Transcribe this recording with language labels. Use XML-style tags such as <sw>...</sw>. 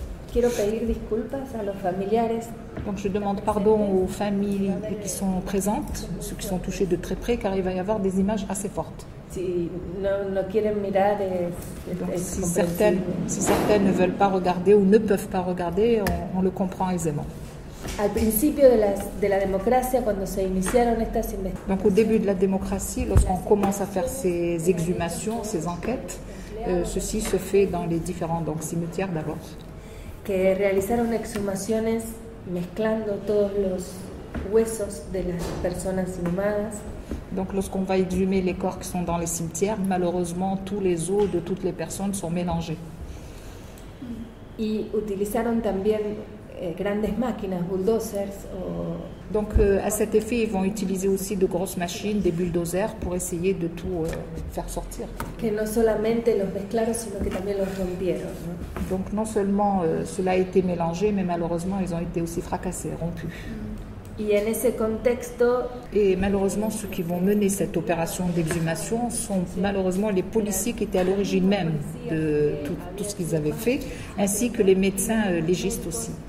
<es>Quiero pedir disculpas a los familiares.</es> <fr>Donc je demande pardon aux familles qui sont présentes, ceux qui sont touchés de très près, car il va y avoir des images assez fortes.</fr> <es>Si no quieren mirar,</es> <fr>donc, si certaines ne veulent pas regarder ou ne peuvent pas regarder, on le comprend aisément.</fr> <es>Al principio de la democracia, cuando se iniciaron estas investigaciones.</es> <fr>Donc au début de la démocratie, lorsqu'on commence à faire ces exhumations, ces enquêtes, ceci se fait dans les différents cimetières d'abord.</fr> <es>Que realizaron exhumaciones mezclando todos los huesos de las personas inhumadas.</es> <fr>Donc lorsqu'on va exhumer les corps qui sont dans les cimetières, malheureusement tous les os de toutes les personnes sont mélangés.</fr> <es>Y utilizaron también grandes máquinas, bulldozers.</es> <fr>Donc à cet effet, ils vont utiliser aussi de grosses machines, des bulldozers, pour essayer de tout faire sortir.</fr> <es>Que no solamente los mezclaron, sino que también los rompieron, ¿no?</es> <fr>Donc non seulement cela a été mélangé, mais malheureusement ils ont été aussi fracassés, rompus.</fr> <es>Y en ese contexto...</es> <fr>Et malheureusement, ceux qui vont mener cette opération d'exhumation sont malheureusement les policiers qui étaient à l'origine même de tout ce qu'ils avaient fait, ainsi que les médecins légistes aussi.</fr>